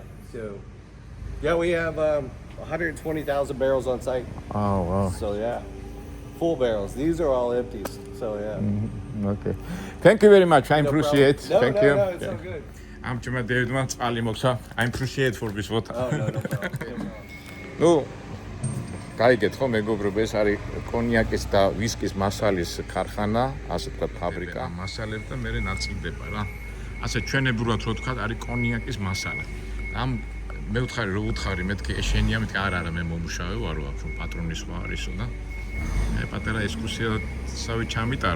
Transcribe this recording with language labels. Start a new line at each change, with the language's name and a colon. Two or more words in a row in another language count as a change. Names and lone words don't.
English: So, yeah, we have 120,000 barrels on site. Oh wow. So yeah, full barrels. These are all empties. So yeah. Okay. Thank you very much. I No appreciate. problem. Thank no, you. No, it's all good. I'm Chima Davidman. Ali Moksa. I appreciate for this water. Oh no problem. No.
Georgian: გაიგეთ ხო მეგობრებო, ეს არის კონიაკის და ვისკის მასალის ქარხანა, ასე ვთქვათ, ფაბრიკა. მასალებს და მე ნაწილდება რა. ასე ჩვენებურად რო ვთქვათ, არის კონიაკის მასალა. ამ მე ვთხარი რო ვუთხარი, მეთქი ეშენია, მეთქი არა მე მომუშავე ვარო აქ რომ პატრონის ხო არისო და მე პატარა ექსკურსიასავე ჩამიტარა.